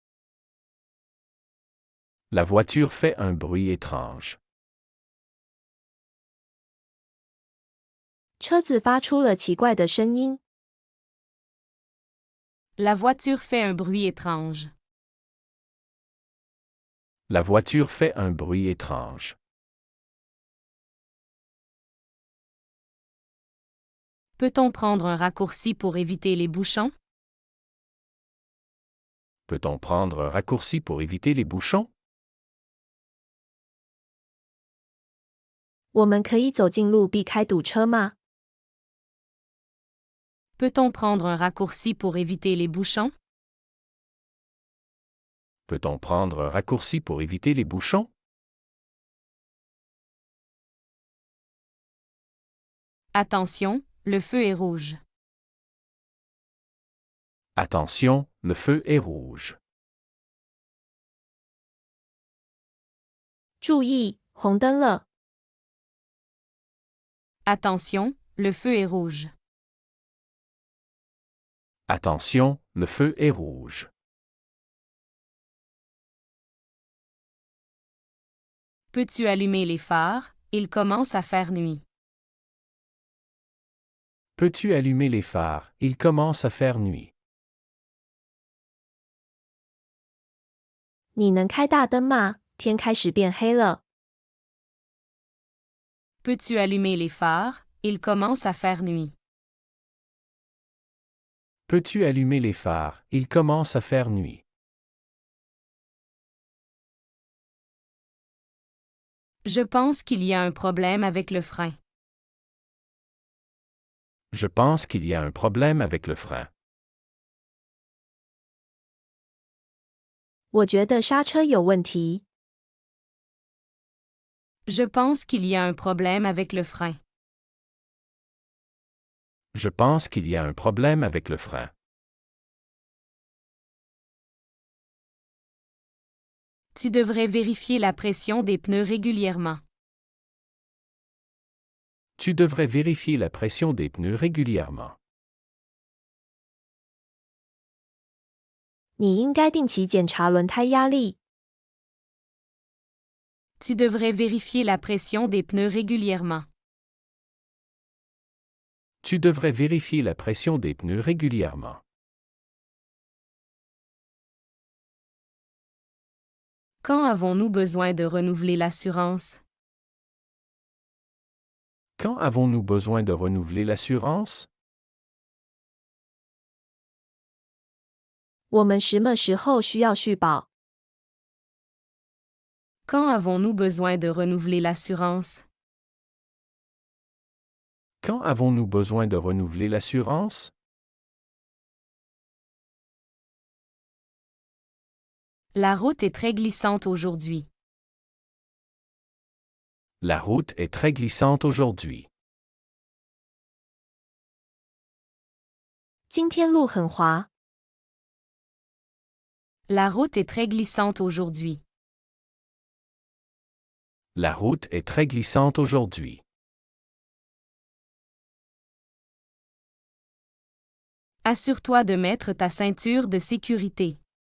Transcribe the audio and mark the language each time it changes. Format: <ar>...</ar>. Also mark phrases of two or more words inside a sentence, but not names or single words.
<fr>La voiture fait un bruit étrange.</fr> <zh>车子发出了奇怪的声音。</zh> <fr>La voiture fait un bruit étrange. La voiture fait un bruit étrange. Peut-on prendre un raccourci pour éviter les bouchons? Peut-on prendre un raccourci pour éviter les bouchons?</fr> <zh>我们可以走近路避开堵车吗？</zh> <fr>Peut-on prendre un raccourci pour éviter les bouchons? Peut-on prendre un raccourci pour éviter les bouchons? Attention, le feu est rouge. Attention, le feu est rouge.</fr> <zh>注意，红灯了。</zh> <fr>Attention, le feu est rouge. Attention, le feu est rouge. Peux-tu allumer les phares? Il commence à faire nuit. Peux-tu allumer les phares? Il commence à faire nuit.</fr> <zh>你能开大灯吗？天开始变黑了。</zh> <fr>Peux-tu allumer les phares? Il commence à faire nuit. Peux-tu allumer les phares? Il commence à faire nuit. Je pense qu'il y a un problème avec le frein. Je pense qu'il y a un problème avec le frein.</fr> <zh>我觉得刹车有问题。</zh> <fr>Je pense qu'il y a un problème avec le frein. Je pense qu'il y a un problème avec le frein. Tu devrais vérifier la pression des pneus régulièrement. Tu devrais vérifier la pression des pneus régulièrement.</fr> <zh>你应该定期检查轮胎压力。</zh> <fr>Tu devrais vérifier la pression des pneus régulièrement. Tu devrais vérifier la pression des pneus régulièrement. Quand avons-nous besoin de renouveler l'assurance? Quand avons-nous besoin de renouveler l'assurance?</fr> <zh>我们什么时候需要续保？</zh> <fr>Quand avons-nous besoin de renouveler l'assurance? Quand avons-nous besoin de renouveler l'assurance? La route est très glissante aujourd'hui. La route est très glissante aujourd'hui.</fr> <zh>今天路很滑。</zh> <fr>La route est très glissante aujourd'hui. La route est très glissante aujourd'hui. Assure-toi de mettre ta ceinture de sécurité.</fr>